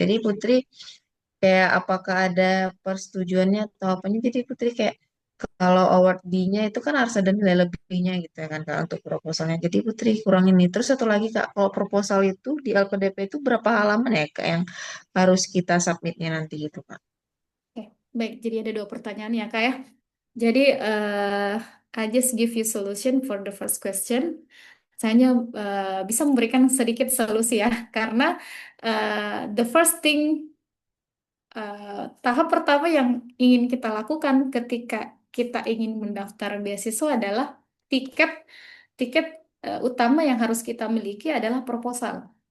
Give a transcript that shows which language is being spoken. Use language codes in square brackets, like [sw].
[id] Jadi Putri kayak apakah ada persetujuannya atau apanya. Jadi Putri kayak kalau award D-nya itu kan harus ada nilai lebihnya gitu ya kan Kak untuk proposalnya. Jadi Putri kurang ini. Terus satu lagi Kak, kalau proposal itu di LPDP itu berapa halaman ya Kak yang harus kita submitnya nanti gitu Kak? oke. Baik. Jadi ada dua pertanyaan ya Kak ya. Jadi [en] I just give you solution for the first question. [id] Saya hanya bisa memberikan sedikit solusi ya, karena [en] the first thing [id] tahap pertama yang ingin kita lakukan ketika kita ingin mendaftar beasiswa adalah tiket tiket utama yang harus kita miliki adalah proposal.